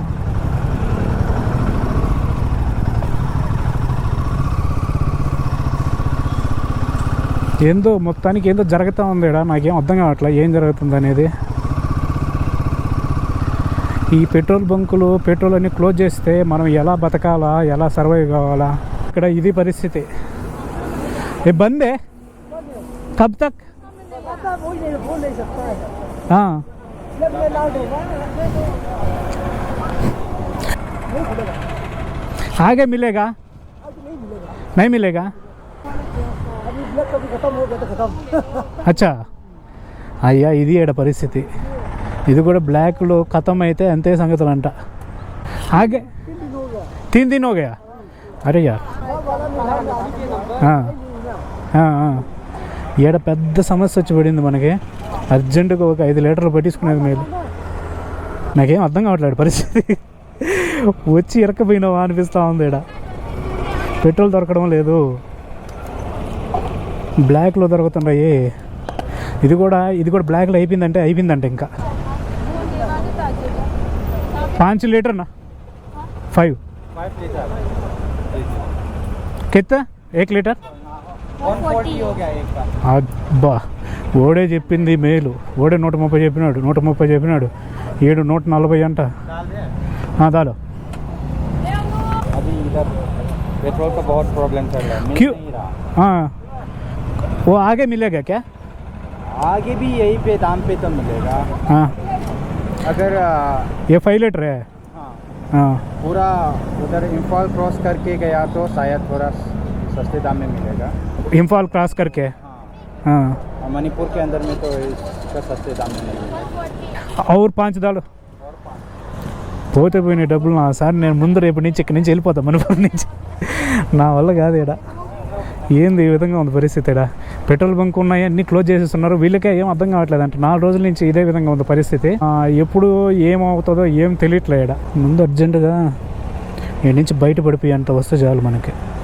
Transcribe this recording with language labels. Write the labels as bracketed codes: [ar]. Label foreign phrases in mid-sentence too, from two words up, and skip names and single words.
[te] ఏందో మొత్తానికి ఏందో జరుగుతూ ఉంది ఇక్కడ, నాకేం అర్థం కావట్లా ఏం జరుగుతుంది అనేది. ఈ పెట్రోల్ బంకులు పెట్రోల్ అన్ని క్లోజ్ చేస్తే మనం ఎలా బతకాలా, ఎలా సర్వైవ్ కావాలా? ఇక్కడ ఇది పరిస్థితి. [hi] ये बंदे कब तक? आगे मिलेगा? नहीं मिलेगा? [te] అచ్చా అయ్యా, ఇది ఏడ పరిస్థితి. ఇది కూడా బ్లాక్లో ఖతం అయితే అంతే సంగతులు అంట. [hi] ఆగే 3 दिन हो गया? अरే यार, [te] ఈడ పెద్ద సమస్య వచ్చి పడింది మనకి. అర్జెంటుగా ఒక 5 లీటర్లు పట్టించుకునేది మేలు. నాకేం అర్థం కావట్లేదు పరిస్థితి. వచ్చి ఇరకపోయినావా అనిపిస్తూ ఉంది. ఈడ పెట్రోల్ దొరకడం లేదు, బ్లాక్లో దొరుకుతున్నాయి. ఇది కూడా బ్లాక్లో అయిపోయిందంటే ఇంకా [hi] 5 लीटर ना 5 कितना 1 लीटर? 140 हो गया एक का. [te] అబ్బా, ఓడే చెప్పింది మేలు. ఓడే 130 చెప్పినాడు. 7 140 అంట. దాలో [hi] अभी इधर पेट्रोल का बहुत प्रॉब्लम चल रहा है, मिल क्यों? नहीं रहा. हाँ, वो आगे मिलेगा क्या? आगे भी यही पे दाम पे तो मिलेगा. हाँ, अगर ये 5 लीटर है. हाँ, हाँ, पूरा उधर इम्फाल क्रॉस करके गया तो शायद थोड़ा सस्ते दाम में मिलेगा. इम्फाल क्रॉस करके. हाँ, हाँ, मणिपुर के अंदर में तो इसका सस्ते दाम में मिलेगा. और 5 डालो. [te] పోతే పోయినాయి డబ్బులు. సార్ నేను ముందు రేపటి నుంచి ఇక్కడి నుంచి వెళ్ళిపోతాను, మణిపూర్ నుంచి. నా వల్ల కాదు ఇక్కడ. ఏంది ఈ విధంగా ఉంది పరిస్థితి? ఇక్కడ పెట్రోల్ బంక్ ఉన్నాయి, అన్నీ క్లోజ్ చేసేస్తున్నారు. వీళ్ళకే ఏం అర్థం కావట్లేదు అంట. 4 రోజుల నుంచి ఇదే విధంగా ఉంది పరిస్థితి. ఎప్పుడు ఏమవుతుందో ఏం తెలియట్లేదు ఇక్కడ. ముందు అర్జెంటుగా ఈ నుంచి బయటపడిపోయి అంత వస్తే చాలు మనకి.